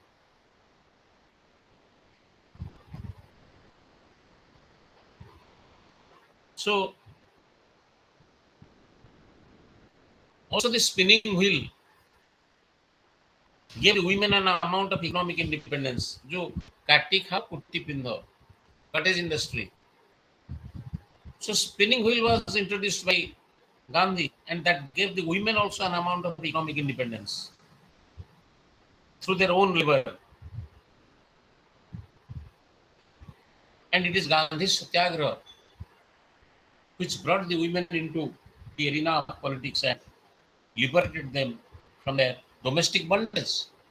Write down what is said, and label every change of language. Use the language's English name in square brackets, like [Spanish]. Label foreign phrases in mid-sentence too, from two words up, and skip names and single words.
[English] So, also the spinning wheel gave women an amount of economic independence. जो काटी खा कुट्टी पिंधो, cottage industry. So spinning wheel was introduced by Gandhi, and that gave the women also an amount of economic independence through their own labor. And it is Gandhi's Satyagraha which brought the women into the arena of politics and liberated them from their domestic bondage.